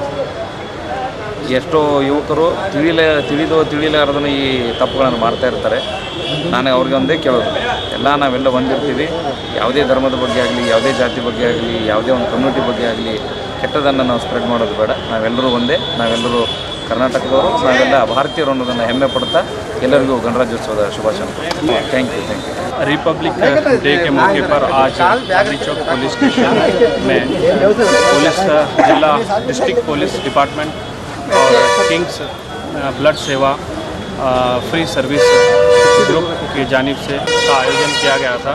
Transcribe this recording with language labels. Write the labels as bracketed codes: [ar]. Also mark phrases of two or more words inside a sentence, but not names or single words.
[kn] ಎಷ್ಟೋ ಯುವಕರು ತಿಳಿಲಾರದನ್ನು ಈ ತಪ್ಪುಗಳನ್ನು ಮಾಡ್ತಾ ಇರ್ತಾರೆ. ನಾನು ಅವ್ರಿಗೆ ಒಂದೇ ಕೇಳೋದು, ನಾವೆಲ್ಲ ಒಂದಿರ್ತೀವಿ. ಯಾವುದೇ ಧರ್ಮದ ಬಗ್ಗೆ ಆಗಲಿ, ಯಾವುದೇ ಜಾತಿ ಬಗ್ಗೆ ಆಗಲಿ, ಯಾವುದೇ ಒಂದು ಕಮ್ಯುನಿಟಿ ಬಗ್ಗೆ ಆಗಲಿ ಕೆಟ್ಟದನ್ನು ನಾವು ಸ್ಪ್ರೆಡ್ ಮಾಡೋದು ಬೇಡ. ನಾವೆಲ್ಲರೂ ಒಂದೇ, ನಾವೆಲ್ಲರೂ ಕರ್ನಾಟಕದವರು, ನಾವೆಲ್ಲ ಭಾರತೀಯರು ಅನ್ನೋದನ್ನು ಹೆಮ್ಮೆ ಪಡ್ತಾ ಎಲ್ಲರಿಗೂ ಗಣರಾಜ್ಯೋತ್ಸವ ಶುಭಾಶಯ. [en] thank you. [hi] रिपब्लिक डे के मौके पर आज गांधी चौक पुलिस स्टेशन में पुलिस जिला डिस्ट्रिक्ट पुलिस डिपार्टमेंट और किंग्स ब्लड सेवा फ्री सर्विस ग्रुप की जानिब से का आयोजन किया गया था।